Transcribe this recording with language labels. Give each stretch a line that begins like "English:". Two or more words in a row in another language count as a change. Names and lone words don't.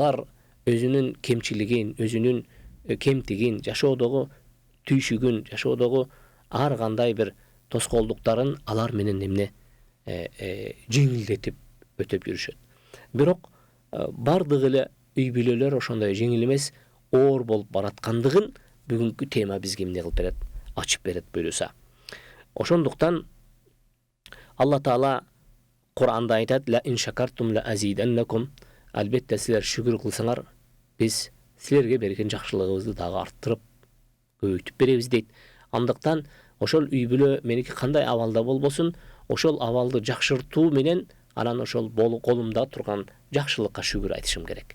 Kyrgyz: Алар өзүнүн кемчилигин, өзүнүн kemtigин, жашоодогу түйшүгүн, жашоодогу ар кандай бир тоскоолдуктарын алар менен эмне жеңилдетип өтөп жүрүшөт. Бирок бардыгы эле үй бүлөлөр ошондой жеңил эмес, оор болуп бараткандыгын бүгүнкү тема бизге эмне кылып берет, ачып берет буюрса. Ошондуктан Алла Таала Кур'анда айтат:
Arabic: "لئن شكرتم لأزيدنكم",
Kyrgyz: албетте силер шүгүр кылсаңар, биз силерге берген жакшылыгыбызды дагы арттырып, көбөйтүп беребиз дейт. Андыктан ошол үй бүлө меники кандай абалда болбосун, ошол абалды жакшыртуу менен анан ошол колумда турган жакшылыкка шүгүр айтышым керек.